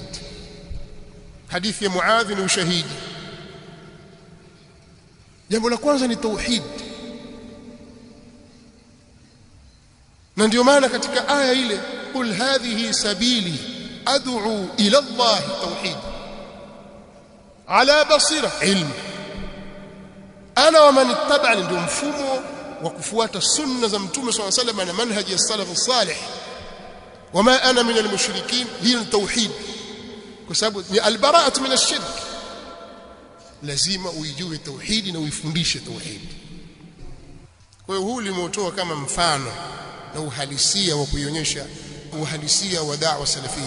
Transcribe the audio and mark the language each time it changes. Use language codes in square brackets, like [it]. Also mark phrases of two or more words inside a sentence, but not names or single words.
[sw] Hadithi ya Muadh ni ushahidi. Jambo la kwanza ni tauhid, na ndio maana katika aya ile [ar] قل هذه سبيلي أدعو إلى الله [sw] tauhid [ar] على بصيرة علم أنا ومن اتبعني, [sw] ndio mfumo wa kufuata sunna za Mtume [ar] صلى الله عليه وسلم [sw] na manhaji ya [ar] سلف صالح. وما أنا من المشركين, [sw] hii ni tauhid, kwa sababu ni [ar] البراءة من الشرك. [sw] Lazima uijue tauhidi na uifundishe tauhidi. Kwa hiyo huu limeutoa kama mfano na uhalisia wa kuionyesha uhalisia wa [ar] دعوة سلفية.